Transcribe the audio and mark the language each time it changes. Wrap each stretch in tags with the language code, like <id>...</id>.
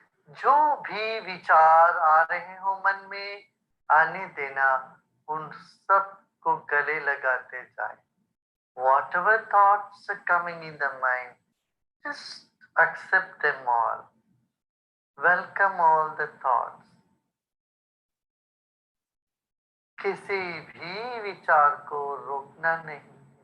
<hi>जो भी विचार आ रहे हो मन में, आने देना, उन सब को गले लगाते जाए।</hi> <en>Whatever thoughts are coming in the mind, just accept them all. Welcome all the thoughts.</en> <hi>किसी भी विचार को रोकना नहीं।</hi>